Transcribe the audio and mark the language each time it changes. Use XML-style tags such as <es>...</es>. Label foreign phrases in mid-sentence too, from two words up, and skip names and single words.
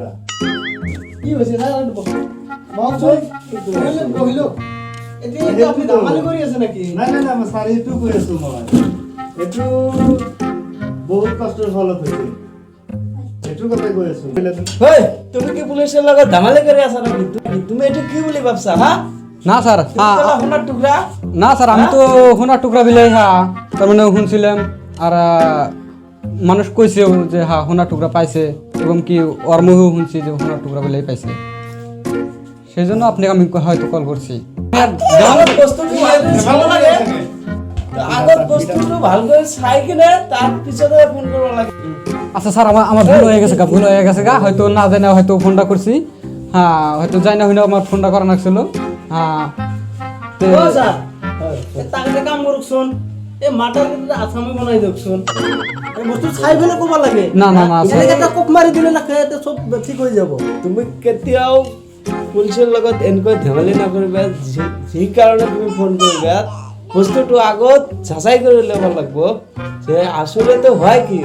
<as>কি হৈছে বহিলো এতিয়া আপুনি সেইটো- ধেমালি কৰি আছে নেকি? নাই নাই নাই, মই ছাৰ এইটো কৈ আছোঁ মই। এইটো বহুত কষ্টৰ ফলত হৈছে, এইটোৰ কথাই কৈ আছোঁ। তুমি কি পুলিচৰ লগত ধেমালি কৰি আছা নেকি? তুমি এইটো কি বুলি ভাবছা হা?</as> <bn>না স্যার সোনার টুকরা না স্যার আমি তো সোনার টুকরা বিলাই তার মানে শুনছিলাম আর মানুষ কইছেও যে সোনার টুকরা পাইছে এবং কি ওর মুখেও শুনছি যে সোনার টুকরা বিলাই পাইছে, সেই জন্য আপনাকে আমি হয়তো কল করছি।</bn> <as>আগত বস্তুটো চাব লাগে, আগত বস্তুটো ভালকৈ চাই কিনে তার পিছতে ফোন কৰিব লাগে।</as> <bn>আচ্ছা স্যার আমার ভুল হয়ে গেছে ভুল হয়ে গেছে হয়তো না জানা হয়তো ফোনটা করছি, হয়তো যাই না হইনা আমার ফোনটা করা লাগছিল।</bn> <as>তাকে কাম কৰকচোন, এই মাটাৰ কিন্তু আছামি বনাই দিয়কচোন। এই বস্তু চাই পেলাই ক'ব লাগে। না না না এনেকে এটা কোপ মাৰি দিলে নাখায়, চব ঠিক হৈ যাব। তুমি কেতিয়াও পুলিচৰ লগত এনেকৈ ধেমালি নকৰিবা। যি কাৰণে তুমি ফোন কৰিবা বস্তুটো আগত যাচাই কৰি ল'ব লাগিব যে আচলতে হয় কি।</as>